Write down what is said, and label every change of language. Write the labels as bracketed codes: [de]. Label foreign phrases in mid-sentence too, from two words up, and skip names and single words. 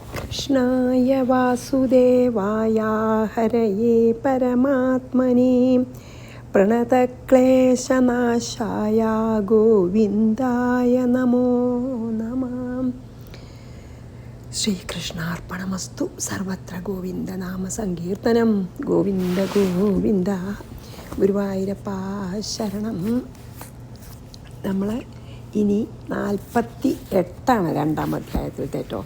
[sa] कृष्णाय वासुदेवाय हरये परमात्मने प्रणतक्लेशनाशाय गोविन्दाय नमो नमः. ശ്രീകൃഷ്ണാർപ്പണമസ്തു. സർവത്ര ഗോവിന്ദനാമ സങ്കീർത്തനം. [ml] ഗോവിന്ദ ഗോവിന്ദ. ഗുരുവായൂരപ്പ ശരണം. നമ്മൾ ഇനി 48 രണ്ടാം അധ്യായത്തിലത്തെ കേട്ടോ.